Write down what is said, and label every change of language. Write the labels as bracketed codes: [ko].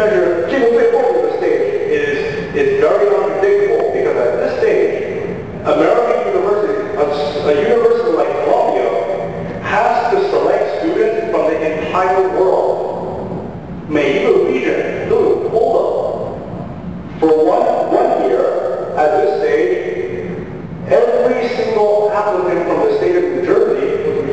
[zh] 但是这个最后一个 [en] stage is very unpredictable because at this stage, American universities, a university like Columbia, has to select students from the entire world. [zh] 每一个 region 都有 quota. [en] For one year, at this stage, every single applicant from the state of New Jersey